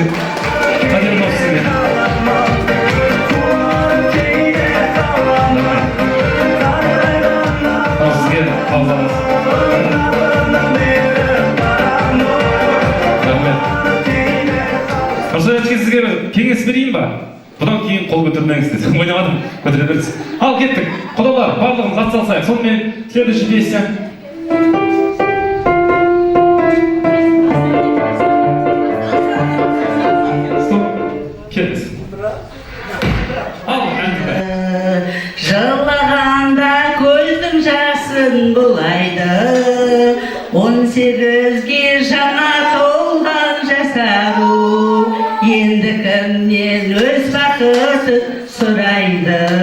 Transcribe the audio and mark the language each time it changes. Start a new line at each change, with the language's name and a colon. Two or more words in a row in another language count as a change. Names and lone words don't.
Kazakh: Қадерін осы сізге. Ал сізге қалғаныз. Нұрсая сізге кеңес берейін ба? Бұдан кейін қол көтермеңіз десем, ойнамадым, көтере беріңіз. Ал кеттік, құдалар, барлығымыз атсалсайық.
Russian: Сонымен следующий песня. Стоп,
Kazakh: келіңіз. Ал, әнді. Жылағанда көздің жасын бұлайды, 18-ге жаңа толған жасару, енді кімнен өз бақытын сұрайды.